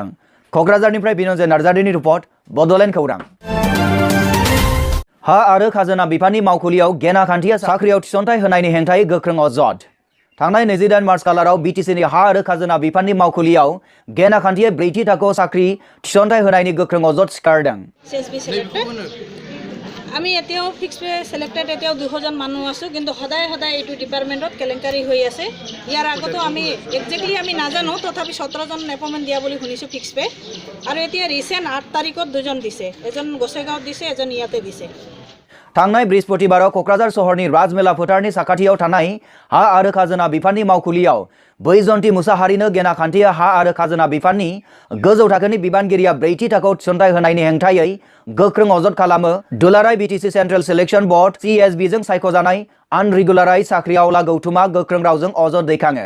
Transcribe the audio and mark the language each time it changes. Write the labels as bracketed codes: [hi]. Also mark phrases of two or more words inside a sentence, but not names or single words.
[brx] क'क्राझारनिफ्राय बिन'जय नार्जारिनि रिपर्ट, बड'लेण्ड खौरां। हा आरो खाजोना बिफाननि मावखुलियाव गेना खान्थिया साख्रियाव थिसनथाइ होनायनि हेंथायै गोख्रों अजद। थांनाय 28 मार्च खालाराव बिटिसिनि हा आरो खाजोना बिफाननि मावखुलियाव गेना खान्थिया 4थि थाखोआव साख्रि थिसनथाइ होनायनि गोख्रों अजद सिखारदों। [as] আমি এতিয়াও [en] fix pay selected [as] এতিয়াও 200 জন মানুহ আছো, কিন্তু সদায় সদায় এইটো ডিপাৰ্টমেণ্টত কেলেংকাৰী হৈ আছে। ইয়াৰ আগতো আমি একজেক্টলি আমি নাজানো, তথাপি 17 জন এপইণ্টমেণ্ট দিয়া বুলি শুনিছোঁ [en] fix pay. [as] আৰু এতিয়া ৰিচেণ্ট 8 তাৰিখত 2 জন দিছে, এজন গোসাইগাঁৱত দিছে, এজন ইয়াতে দিছে। [brx] थांनाय बृहस्पतिबाराव क'क्राझार सहरनि राजमेला फोथारनि साखाथियाव थानाय हा आरो खाजोना बिफाननि मावखुलियाव बैजयन्ती मुसाहारिनो गेना खान्थिया हा आरो खाजोना बिफाननि गोजौ थाखोनि बिबानगिरिया 4थि थाखोआव थिसनथाइ होनायनि हेंथायै गोख्रों अजद खालामो। दुलाराय बिटिसि सेन्ट्रेल सिलेक्शन बोर्ड (CSB) जों सायख'जानाय आनरिगुलाराइज साख्रिआवला गौथुमा गोख्रों रावजों अजद दैखाङो।